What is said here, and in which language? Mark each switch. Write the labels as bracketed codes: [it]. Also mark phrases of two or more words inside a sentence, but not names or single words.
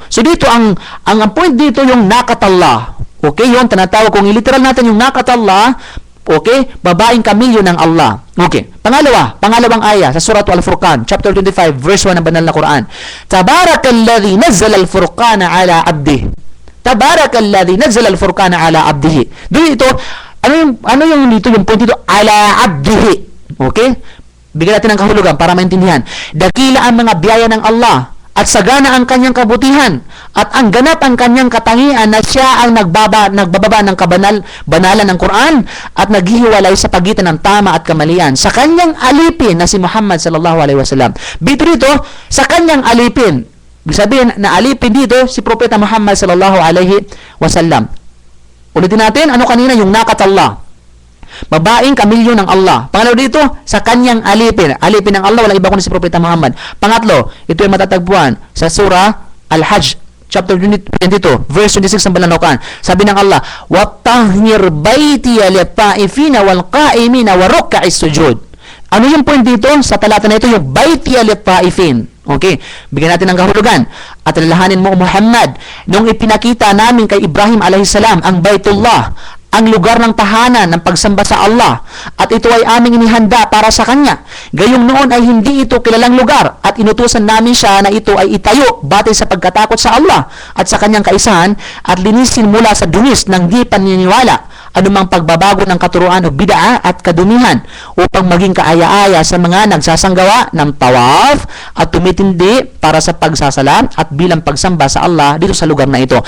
[tl] So dito ang point dito yung nakatallah. Okay, yun tinatawag, kung literal natin yung nakatallah, okay, babaeng kamilyo ng Allah. Okay. Pangalawang aya sa Surah Al-Furqan, chapter 25, verse 1 ng banal na Quran. [ar] تبارك الذي نزل الفرقان على عبده. تبارك الذي نزل الفرقان على عبده. [tl] Dito, ano yung dito yung point dito? [ar] على عبده. Okay? [tl] Bigyan natin ng kahulugan para maintindihan. Dakila ang mga biyaya ng Allah at sagana ang kanyang kabutihan, at ang ganap ang kanyang katangian na siya ang nagbababa ng banalan ng Quran at naghihiwalay sa pagitan ng tama at kamalian sa kanyang alipin na si Muhammad [ar] صلى الله عليه وسلم. [tl] Dito sa kanyang alipin, ibig sabihin na alipin dito si Propeta Muhammad [ar] صلى الله عليه وسلم. [tl] Ulitin natin, ano kanina yung nakatallah, babaeng kamilyo ng Allah. Pangalawa dito, sa kanyang alipin. Alipin ng Allah, walang iba kundi si Propeta Muhammad. Pangatlo, ito ay matatagpuan sa surah Al-Hajj, chapter 22, verse 26 ng banal na Quran. Sabi ng Allah, [ar] وَطَهِّرْ بَيْتِيَ لِلطَّائِفِينَ وَالْقَائِمِينَ وَرُكَّعِ السُّجُودِ. [tl] Ano yung point dito? Sa talata na ito, yung [ar] بَيْتِيَ لِلطَّائِفِينَ. [tl] Okay, bigyan natin ng kahulugan. At alalahanin mo, Muhammad, nung ipinakita namin kay Ibrahim alayhisalam ang Baitullah, ang lugar ng tahanan ng pagsamba sa Allah, at ito ay aming inihanda para sa Kanya. Gayong noon ay hindi ito kilalang lugar, at inutusan namin siya na ito ay itayo batay sa pagkatakot sa Allah at sa Kanyang kaisahan, at linisin mula sa dungis ng di paniniwala anumang pagbabago ng katuruan o bid'a at kadumihan, upang maging kaaya-aya sa mga nagsasanggawa ng tawaf at tumitindi para sa pagsasalam at bilang pagsamba sa Allah dito sa lugar na ito.